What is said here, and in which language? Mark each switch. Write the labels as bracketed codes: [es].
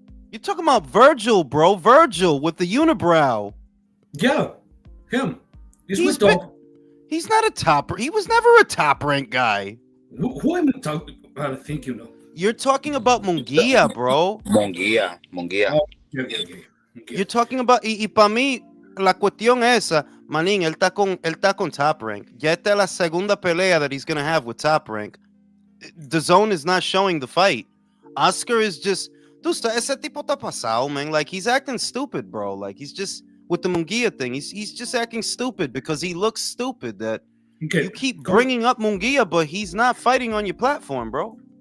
[en] You're talking about Virgil, bro. Virgil with the unibrow. Yeah, him. He's with been- Top. He's not a top. He was never a top rank guy. Who am I talking about? I think you know. You're talking about Munguia, bro. Monguia. Okay. You're talking about [es] y para mí la cuestión esa, manín, él está con Top Rank. Ya esta es la segunda pelea [en] that he's gonna have with [es] Top Rank. [en] The zone is not showing the fight. Oscar is just, [es] ese tipo está pasado, [en] man. Like, he's acting stupid, bro. Like, he's just with the Munguia thing. He's just acting stupid because he looks stupid. That Okay. you keep bringing up Munguia, but he's not fighting on your platform, bro.